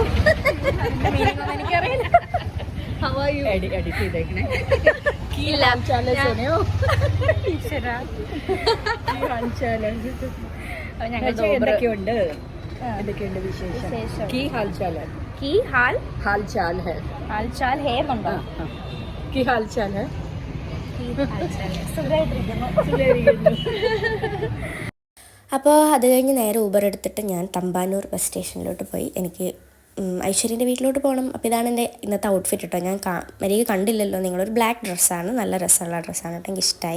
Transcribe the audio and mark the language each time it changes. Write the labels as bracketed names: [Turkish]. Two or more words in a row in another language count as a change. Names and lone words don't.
[Malayalam] എനിക്കറിയില്ല. എഡിറ്റ് ചെയ്തേക്കണേ. എന്തൊക്കെയുണ്ട് വിശേഷം? [Hindi] की हाल चाल है. की हाल हाल चाल है. हाल चाल है എന്നുണ്ടോ? की हाल चाल है. [Malayalam] അപ്പോൾ അത് കഴിഞ്ഞ് നേരെ ഊബർ എടുത്തിട്ട് ഞാൻ തമ്പാനൂർ ബസ് സ്റ്റേഷനിലോട്ട് പോയി. എനിക്ക് ഐശ്വര്യൻ്റെ വീട്ടിലോട്ട് പോകണം. അപ്പോൾ ഇതാണ് എൻ്റെ ഇന്നത്തെ ഔട്ട്ഫിറ്റ് കേട്ടോ. ഞാൻ മര്യാദ കണ്ടില്ലല്ലോ നിങ്ങളൊരു ബ്ലാക്ക് ഡ്രസ്സാണ്, നല്ല രസമുള്ള ഡ്രസ്സാണ് കേട്ടോ, എനിക്ക് ഇഷ്ടമായി.